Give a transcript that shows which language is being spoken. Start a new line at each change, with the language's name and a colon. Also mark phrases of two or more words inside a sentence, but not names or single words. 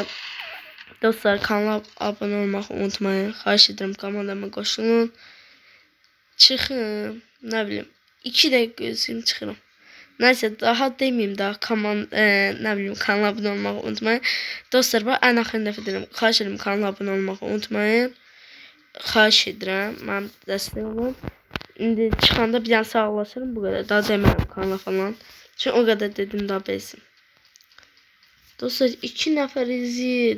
Turkish: Dostlar kanala abone olmayı unutmayın.
Azerbaijani: Xahiş ederim kanalıma qoşulun. Çıxın.
Turkish: Ne bileyim.
Azerbaijani: 2 dəqiqə gözləyim çıxıram.
Turkish: Neyse daha demeyeyim daha ne bileyim kanala abone olmayı unutmayın.
Azerbaijani: Dostlar bu en axırıncı dəfə deyirəm. Xahiş edirəm kanala
Turkish: abone olmayı unutmayın.
Azerbaijani: Xahiş edirəm. Mənim dəstək olun. İndi çıxanda bir dənə sağlaşırım bu qədər. Daha demirəm kanala falan. Çünki o qədər dedim daha bezim. Dostlar 2 nəfər izləyir.